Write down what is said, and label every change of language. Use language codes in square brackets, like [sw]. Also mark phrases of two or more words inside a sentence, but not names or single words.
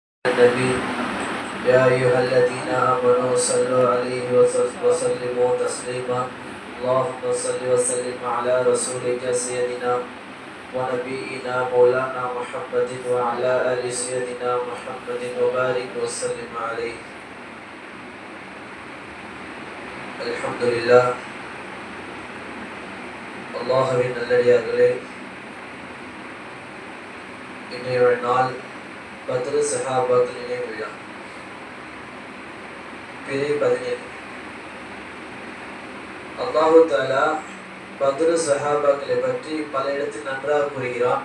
[ar] النبي يا أيها الذين آمنوا صلوا عليه وسلموا تسليما اللهم صل وسلم على رسولك سيدنا ونبينا مولانا محمد وعلى آل سيدنا محمد وبارك وسلم عليه. الحمد لله. [ta] அல்லாஹ்வின் நல்லடியார்களே, இன்றைய நாள் பத்ரு சஹாபாக்கள் நினைவு விழா, பிறை 17. [ar] الله تعالى [ta] பத்ரு சஹாபாக்களை பற்றி பல இடத்தில் நன்றாக கூறுகிறான்.